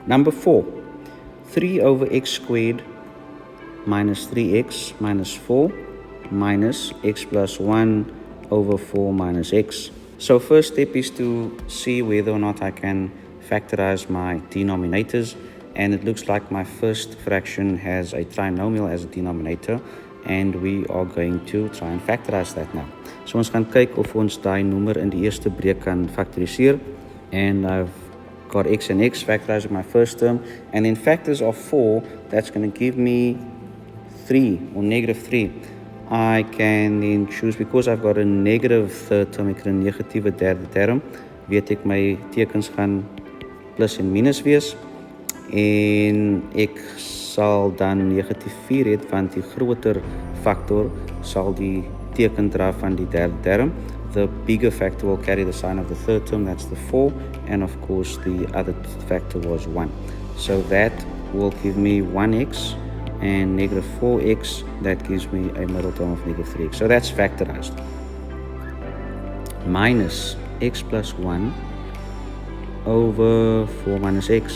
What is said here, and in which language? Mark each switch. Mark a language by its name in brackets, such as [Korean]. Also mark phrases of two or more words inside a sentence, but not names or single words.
[English] Number 4, 3 over x squared minus 3x minus 4 minus x plus 1 over 4 minus x. So first step is to see whether or not I can factorize my denominators, and it looks like my first fraction has a trinomial as a denominator, and we are going to try and factorize that now. [Afrikaans] So ons gaan kyk of ons daai nommer in die eerste breek kan factoriseer, [English] and I've got x and x factorizing my first term, and in factors of 4, that's going to give me 3 or negative 3. I can then choose, because I've got a negative third term, [Afrikaans] ek het 'n negatiewe derde term, weet ek my tekens gaan plus en minus wees, en ek sal dan negatief 4 het, want die groter factor sal die teken dra van die derde term. [English] The bigger factor will carry the sign of the third term, that's the 4, and of course the other factor was 1. So that will give me 1x, and negative 4x, that gives me a middle term of negative 3x. So that's factorized. Minus x plus 1 over 4 minus x.